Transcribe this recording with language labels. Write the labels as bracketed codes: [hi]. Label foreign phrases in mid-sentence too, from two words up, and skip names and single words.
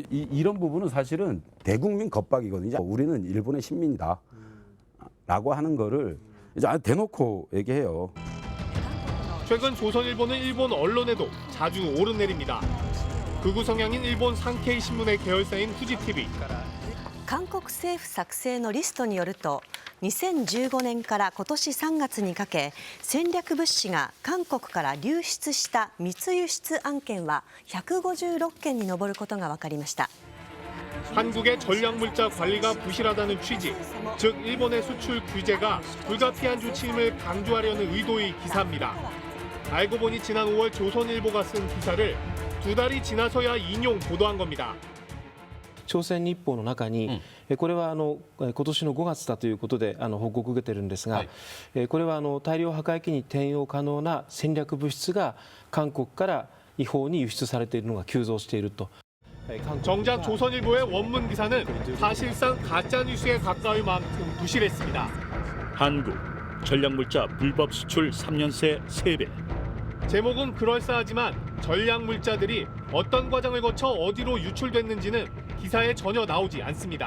[ko] 이런 부분은 사실은 대국민 겁박이거든요. 우리는 일본의 신민이다. 라고 하는 거를 이제 대놓고 얘기해요. 최근 조선일보는 일본 언론에도 자주 오르내립니다. 극우 성향인 일본 산케이 신문의 계열사인 후지TV. [ja] 韓国政府作成のリストによると 2015年から今年3月にかけ戦略物資が韓国から流出した密輸出案件は156件に上ることが分かりました。 [ko] 한국의 전략물자 관리가 부실하다는 취지, 즉 일본의 수출 규제가 불가피한 조치임을 강조하려는 의도의 기사입니다. 알고 보니 지난 5월 조선일보가 쓴 기사를 2달이 지나서야 인용 보도한 겁니다. [ja] 朝鮮日報の中に、これは今年の5月だということで報告を受けているんですが、これは大量破壊機に転用可能な戦略物質が韓国から違法に輸出されているのが急増していると。 [ko] 정작 조선일보의 원문 기사는 사실상 가짜 뉴스에 가까울 만큼 부실했습니다. 한국 전략물자 불법 수출 3년 새 3배. 제목은 그럴싸하지만 전략물자들이 어떤 과정을 거쳐 어디로 유출됐는지는 기사에 전혀 나오지 않습니다.